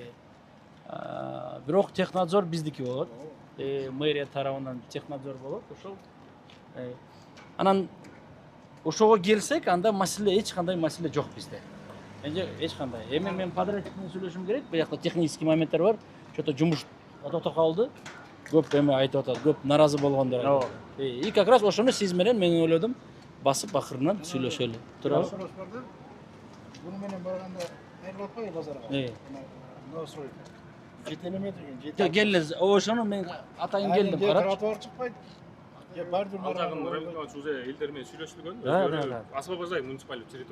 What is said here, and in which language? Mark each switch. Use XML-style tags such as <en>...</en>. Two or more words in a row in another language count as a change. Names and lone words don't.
<ky>Бирок технадзор биздики болот. Мэрия тарабынан технадзор болот, ошол. Анан ошого келсек, анда маселе эч кандай маселе жок бизде. Эч кандай. Эми мен подрядчик менен сүйлөшүм керек. Буякта технический моменттер бар. Что-то жумуш токтоп калды. Көп эме айтып атат, көп наразы болгондор.</ky> <ru>И как раз</ru> <ky>ошону сиз менен мен ойлодум, басып акырынан сүйлөшөлү. Туурабы? Буну менен барганда айрылып атпайбы базарга? Новострой. Жетелеме деген, Жок, келиңиз. Ошону мен атайын келдим, карап. Тротуар чыкпайт. Бардыр</ky> <ru>уже</ru> <ky>элдер менен сүйлөштүргөн.</ky> <ru>Освобождай муниципалитет территория.</ru>